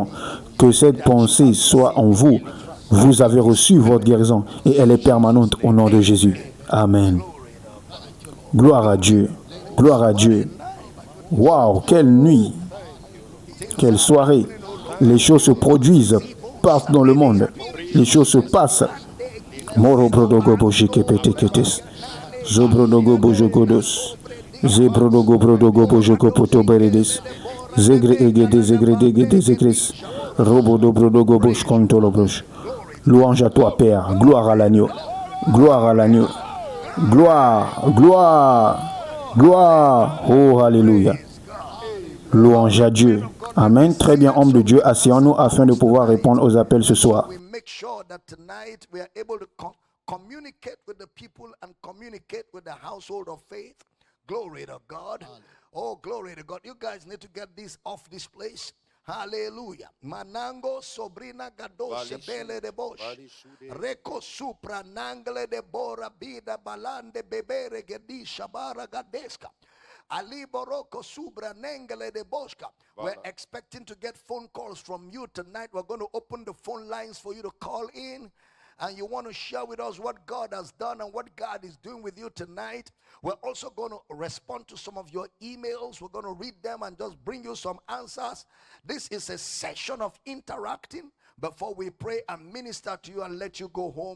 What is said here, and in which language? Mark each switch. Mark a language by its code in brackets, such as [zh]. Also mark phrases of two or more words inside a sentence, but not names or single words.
[fr] Que cette pensée soit en vous. Vous avez reçu votre guérison et elle est permanente au nom de Jésus. Amen. Gloire à Dieu. Gloire à Dieu. Waouh, quelle nuit. Quelle soirée. Les choses se produisent partout dans le monde. Les choses se passent. Moro prodogo bojike peteketes. Zobrodogo bojogodos. Zebrodogo brodogo bojoko potoberedes. Zegre egede zegre degede zegres. Robodo brodogo bosh kontolobrosh. Louange à toi, Père. Gloire à l'agneau. Gloire à l'agneau. Gloire, gloire, gloire. Oh, alléluia. Louange à Dieu. Amen. Très bien, homme de Dieu, asseyons-nous afin de pouvoir répondre aux appels ce soir. [en] Glory to God. Oh, glory to God. You guys need to get this off this place. Hallelujah. Manango sobrina gadoshe bele de bosh. Reko supra nangle de bora bida balande bebere gedi shabara gadeska. Ali boroko subra nengele de boshka. We're expecting to get phone calls from you tonight. We're going to open the phone lines for you to call in. and you want to share with us what God has done and what God is doing with you tonight, we're also going to respond to some of your emails. We're going to read them and just bring you some answers. This is a session of interacting before we pray and minister to you and let you go home.